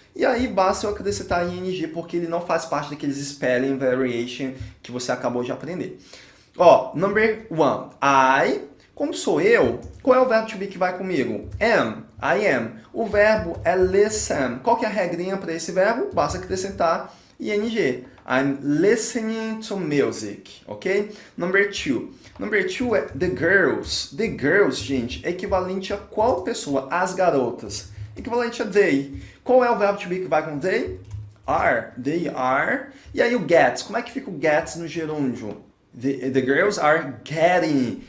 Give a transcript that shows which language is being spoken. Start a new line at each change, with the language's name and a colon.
Portuguese: E aí basta eu acrescentar ing, porque ele não faz parte daqueles spelling variation que você acabou de aprender. Ó,
English: number one,
Portuguese: I... Como sou eu, qual é o verbo to be que vai comigo? Am,
English: I am.
Portuguese: O verbo é listen. Qual que é a regrinha para esse verbo? Basta acrescentar ing.
English: I'm listening to music, ok? Number two.
Portuguese: Number two é
English: the girls.
Portuguese: The girls, gente, é equivalente a qual pessoa? As garotas. Equivalente a they. Qual é o verbo to be que vai com they? Are.
English: They are.
Portuguese: E aí o gets. Como é que fica o gets no gerúndio?
English: The girls are getting.